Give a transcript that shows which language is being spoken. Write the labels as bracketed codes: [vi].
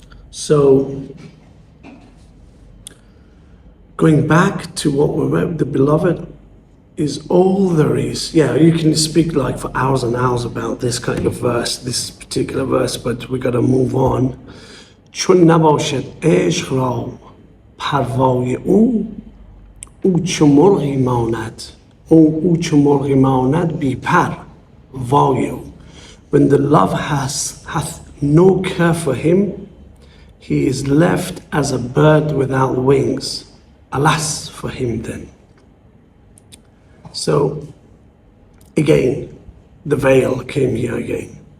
[en] So, going back to what we read, the beloved is all there is. Yeah, you can speak like for hours and hours about this kind of verse, this particular verse, but we gotta move on. [fa] چون نباشد عشق را پروای او چو مرغی ماند او چو مرغی ماند بی پر وای او. [en] When the love hath no care for him, he is left as a bird without wings. Alas for him then. So, again, the veil came here again.